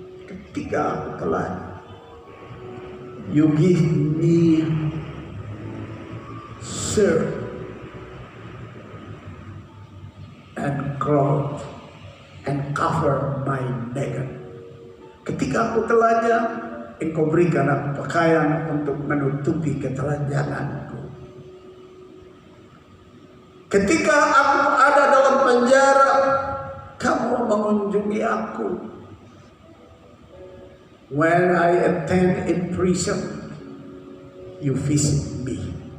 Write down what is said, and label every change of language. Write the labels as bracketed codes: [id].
[id] Ketika aku telanjang, [en] you give me shirt and cloth and cover my naked. [id] Ketika aku telanjang, engkau berikan aku pakaian untuk menutupi ketelanjanganku. Ketika aku ada dalam penjara, kamu mengunjungi aku. [en] When I attend in prison, you visit me.